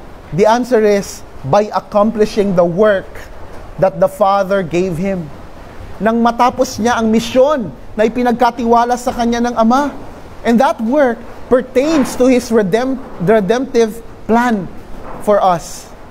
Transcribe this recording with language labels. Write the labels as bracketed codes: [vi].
[en] The answer is, by accomplishing the work that the Father gave Him. [tl] Nang matapos niya ang misyon na ipinagkatiwala sa kanya ng Ama. [en] And that work pertains to His redemptive plan for us.